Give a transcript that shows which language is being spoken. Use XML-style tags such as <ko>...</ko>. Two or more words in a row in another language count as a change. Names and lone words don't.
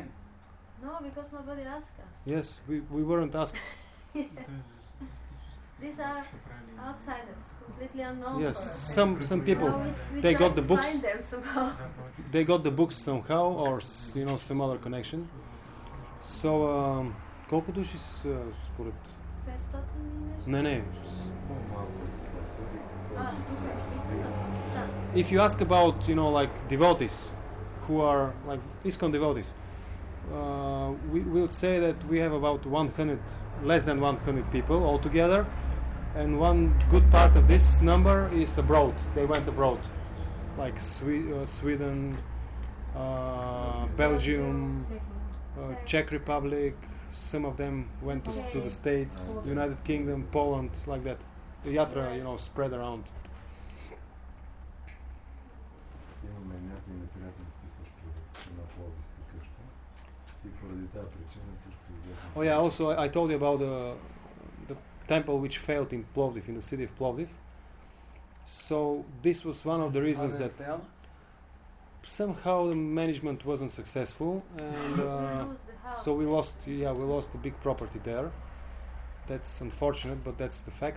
<en>No, because nobody asked us. yes, we weren't asked. These are outsiders, completely unknown Yes, for us. some people, Now we they try got the to books. find them somehow. They got the books somehow, or some other connection. So,</en> <bg>колко души са според? 500 и нещо. Не. Истина. Да.</bg> <en>If you ask about, like devotees, who are like ISKCON devotees, we would say that we have about 100, less than 100 people altogether, and one good part of this number is abroad. They went abroad, like Sweden, Belgium, Czech Republic. Some of them went to the States, United Kingdom, Poland, like that. The yatra, spread around.</en> <bg>Имаме някои неприятности също на Пловдивска къща и поради тази причина също излезем.</bg> <en>Oh yeah, also I told you about the temple which failed in Plovdiv, in the city of Plovdiv. So this was one of the reasons How did that it fail? somehow the management wasn't successful, and We lose the house. so we lost a big property there. That's unfortunate, but that's the fact.</en>